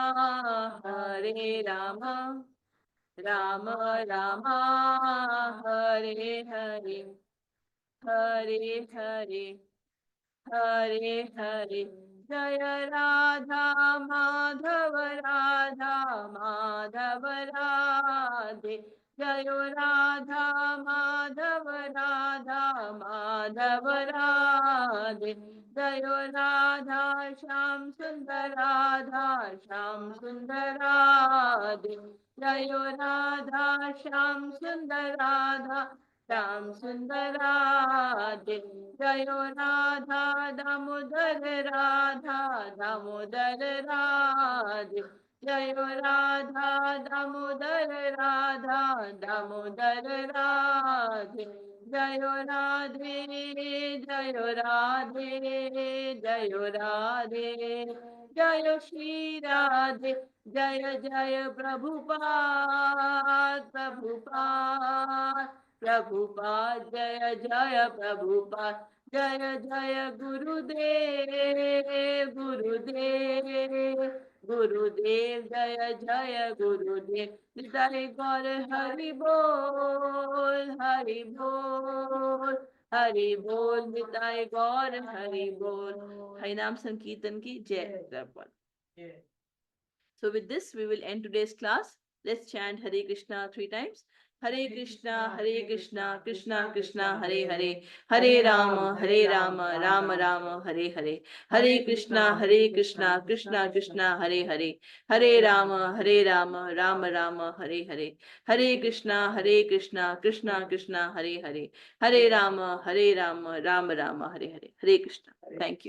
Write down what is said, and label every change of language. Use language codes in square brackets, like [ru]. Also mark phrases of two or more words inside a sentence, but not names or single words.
[hi] राम रामा हरे हरे हरे हरे हरे हरे जय राधा माधव राधे जय राधा माधव राधे जय राधा श्याम सुंदर राधे जय राधा श्याम सुंदर राधा श्याम सुंदर राधे, जय राधा दामोदर राधा दामोदर राधे, जय राधा दामोदर राधा दामोदर राधे, जय राधे जय राधे जय राधे, जय श्री राधे, जय जय प्रभुपाद प्रभुपाद प्रभुपाद, जय जय प्रभुपाद, जय जय गुरुदेव गुरुदेव गुरुदेव, जय जय गुरुदेव, निताय गौर हरि बोल हरि बोल हरि बोल, निताय गौर हरि बोल। हरिनाम संकीर्तन की जय प्रभुपाद। [en] Yeah. So with this, we will end today's class. Let's chant Hare Krishna 3 times. Hare Krishna, Hare Krishna, Krishna Krishna, Hare Hare, Hare Rama, Hare Rama, Rama Rama, Hare Hare, Hare Krishna, Hare Krishna, Krishna Krishna, Hare Hare, Hare Rama, Hare Rama, Rama Rama, Hare Hare, Hare Krishna, Hare Krishna, Krishna Krishna, Hare Hare, Hare Rama, Hare Rama, Rama Rama, Hare Hare. Hare Krishna. Thank you.